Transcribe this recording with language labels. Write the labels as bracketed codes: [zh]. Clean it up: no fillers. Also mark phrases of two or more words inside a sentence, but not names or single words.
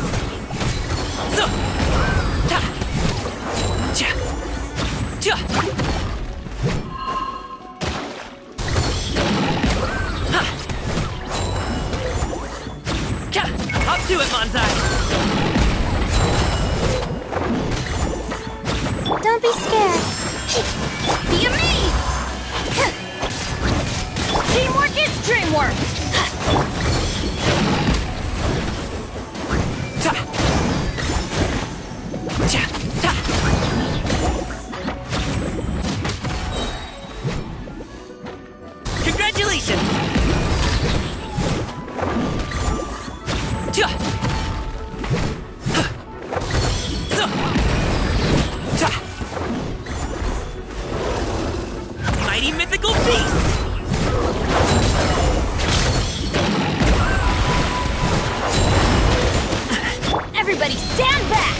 [en] So, ta, cha, cha. Ha. Ka. Up to it, Manzai! Don't be scared. Be amazed! Teamwork is dreamwork! Ta. Cha, ta. Congratulations! Cha. Ha. So. Ta. Mighty mythical beast! Everybody stand back!